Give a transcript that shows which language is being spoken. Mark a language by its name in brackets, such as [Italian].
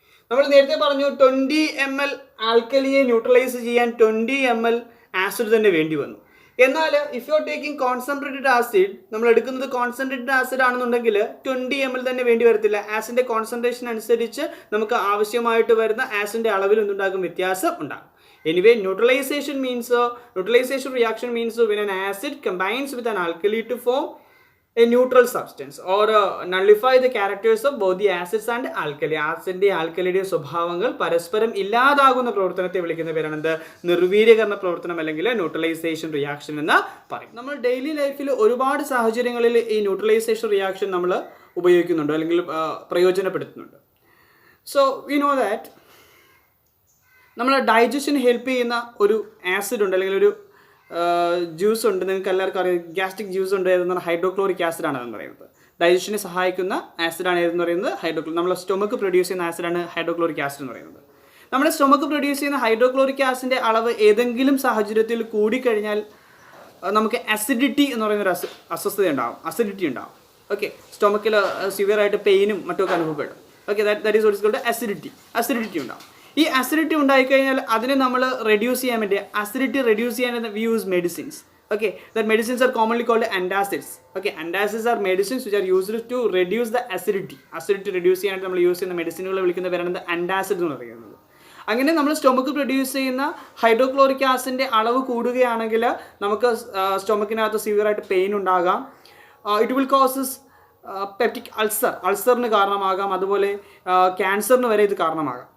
[Malayalam] നമ്മൾ നേരത്തെ പറഞ്ഞു 20 ml ആൽക്കലിയെ ന്യൂട്രലൈസ് ചെയ്യാൻ 20 ml ആസിഡ് തന്നെ വേണ്ടി വന്നു. എന്നാൽ [English] if you are taking concentrated acid, [Malayalam] നമ്മൾ എടുക്കുന്നത് കോൺസെൻട്രേറ്റഡ് ആസിഡ് ആണെന്നുണ്ടെങ്കിൽ 20 ml തന്നെ വേണ്ടി വരത്തില്ല. ആസിഡിൻ്റെ കോൺസെൻട്രേഷൻ അനുസരിച്ച് നമുക്ക് ആവശ്യമായിട്ട് വരുന്ന ആസിഡിൻ്റെ അളവിൽ എന്തുണ്ടാകും? വ്യത്യാസം ഉണ്ടാകും. [English] Anyway, neutralization reaction means when an acid combines with an alkali to form a neutral substance or nullify the characters of both the acids and alkali. [Malayalam] ആസിഡിന്റെ ആൽക്കലിയുടെ സ്വഭാവങ്ങൾ പരസ്പരം ഇല്ലാതാകുന്ന പ്രവർത്തനത്തെ വിളിക്കുന്ന പേരാണ് എന്ത്? നിർവീര്യകരണ പ്രവർത്തനം അല്ലെങ്കിൽ ന്യൂട്രലൈസേഷൻ റിയാക്ഷൻ എന്ന് പറയും. നമ്മൾ ഡെയിലി ലൈഫിൽ ഒരുപാട് സാഹചര്യങ്ങളിൽ ഈ ന്യൂട്രലൈസേഷൻ റിയാക്ഷൻ നമ്മൾ ഉപയോഗിക്കുന്നുണ്ട് അല്ലെങ്കിൽ പ്രയോജനപ്പെടുത്തുന്നുണ്ട്. [English] so we know that [Malayalam] നമ്മൾ ഡൈജഷന് ഹെൽപ്പ് ചെയ്യുന്ന ഒരു ആസിഡ് ഉണ്ട് അല്ലെങ്കിൽ ഒരു ജ്യൂസ് ഉണ്ട്. നിങ്ങൾക്ക് എല്ലാവർക്കും അറിയാം, ഗ്യാസ്ട്രിക് ജ്യൂസ് ഉണ്ട്. ഏതെന്ന് പറഞ്ഞാൽ ഹൈഡ്രോക്ലോറിക് ആസിഡാണ് എന്ന് പറയുന്നത്. ഡൈജഷനെ സഹായിക്കുന്ന ആസിഡാണ് ഏതെന്ന് പറയുന്നത്? നമ്മുടെ സ്റ്റൊമക്ക് പ്രൊഡ്യൂസ് ചെയ്യുന്ന ആസിഡാണ് ഹൈഡ്രോക്ലോറിക് ആസിഡ് എന്ന് പറയുന്നത്. നമ്മുടെ സ്റ്റൊമക്ക് പ്രൊഡ്യൂസ് ചെയ്യുന്ന ഹൈഡ്രോക്ലോറിക് ആസിഡിൻ്റെ അളവ് ഏതെങ്കിലും സാഹചര്യത്തിൽ കൂടിക്കഴിഞ്ഞാൽ നമുക്ക് അസിഡിറ്റി എന്ന് പറയുന്നൊരു അസ്വസ്ഥത ഉണ്ടാകും, അസിഡിറ്റി ഉണ്ടാകും. ഓക്കെ, സ്റ്റൊമക്കിൽ സിവിയറായിട്ട് പെയിനും മറ്റുമൊക്കെ അനുഭവപ്പെടും. Okay, [English] that is what is called acidity [Malayalam] ഉണ്ടാകും. ഈ അസിഡിറ്റി ഉണ്ടായിക്കഴിഞ്ഞാൽ അതിനെ നമ്മൾ റെഡ്യൂസ് ചെയ്യാൻ വേണ്ടി, അസിഡിറ്റി റെഡ്യൂസ് ചെയ്യാൻ [English] We use medicines. Okay, that medicines are commonly called antacids. Okay, antacids are medicines which are used to reduce the acidity. [Malayalam] Acidity reduce ചെയ്യാനായിട്ട് നമ്മൾ യൂസ് ചെയ്യുന്ന മെഡിസിനുകൾ വിളിക്കുന്ന പേരാണ് ആൻറ്റാസിഡ് എന്ന് പറയുന്നത്. അങ്ങനെ നമ്മൾ സ്റ്റൊമക്ക് പ്രൊഡ്യൂസ് ചെയ്യുന്ന ഹൈഡ്രോക്ലോറിക് ആസിഡിൻ്റെ അളവ് കൂടുകയാണെങ്കിൽ നമുക്ക് സ്റ്റൊമക്കിനകത്ത് സിവിയറായിട്ട് പെയിൻ ഉണ്ടാകാം. [English] it will causes [Malayalam] പെപ്റ്റിക് അൾസറിന് കാരണമാകാം, അതുപോലെ ക്യാൻസറിന് വരെ ഇത് കാരണമാകാം.